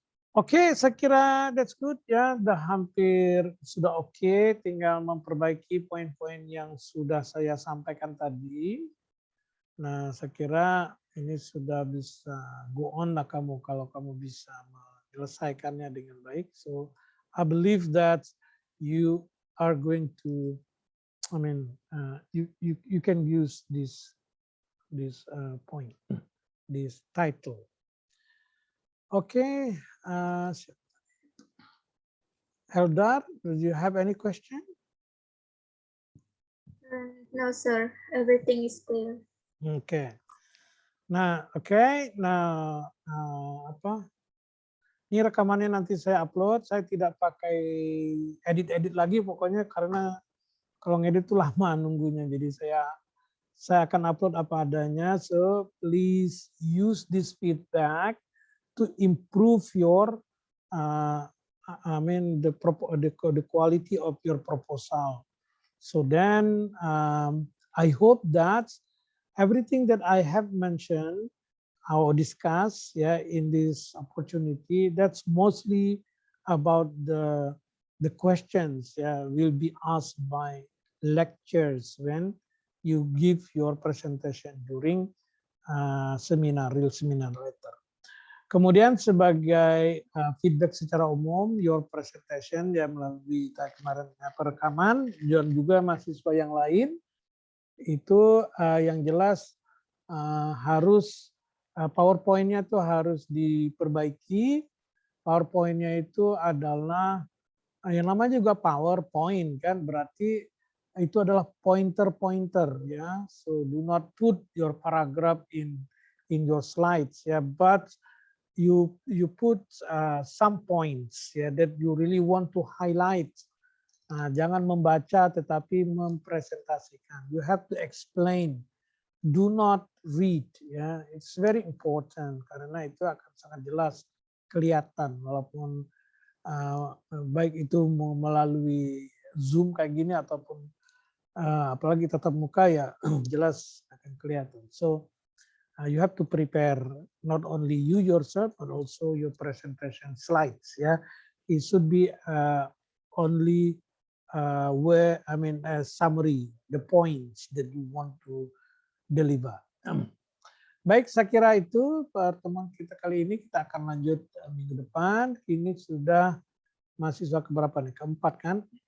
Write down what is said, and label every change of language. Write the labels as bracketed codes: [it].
[id] Oke, saya kira [en] that's good [id] ya, udah hampir sudah oke, tinggal memperbaiki poin-poin yang sudah saya sampaikan tadi. Nah, saya kira ini sudah bisa [en] go on [id] lah kamu kalau kamu bisa menyelesaikannya dengan baik. [en] So I believe that you are going to, I mean, you can use this point, this title. Okay, Eldar, do you have any question? No, sir. Everything is clear. [id] Okay. Nah, oke. Nah, apa? Ini rekamannya nanti saya upload. Saya tidak pakai edit-edit lagi, pokoknya karena kalau ngedit itu lama nunggunya. Jadi saya akan upload apa adanya. [en] So please use this feedback to improve your, I mean the quality of your proposal. So then I hope that everything that I have mentioned or discussed in this opportunity, that's mostly about the questions will be asked by lecturers when you give your presentation during real seminar later. [id] Kemudian sebagai feedback secara umum, [en] your presentation [id] melalui kemarin perekaman dan juga mahasiswa yang lain itu yang jelas harus PowerPoint-nya tuh harus diperbaiki. PowerPoint-nya itu adalah yang namanya juga PowerPoint kan, berarti itu adalah pointer ya. [en] So do not put your paragraph in your slides ya, but you put some points ya that you really want to highlight. [id] Nah, jangan membaca tetapi mempresentasikan. [en] You have to explain. Do not read ya. It's very important [id] karena itu akan sangat jelas kelihatan walaupun baik itu melalui Zoom kayak gini ataupun apalagi tatap muka ya jelas akan kelihatan. [en] So you have to prepare not only you yourself but also your presentation slides ya. It should be only where I mean a summary, the points that you want to deliver. [id] Baik, saya kira itu pertemuan kita kali ini. Kita akan lanjut minggu depan. Ini sudah mahasiswa keberapa nih? Keempat kan?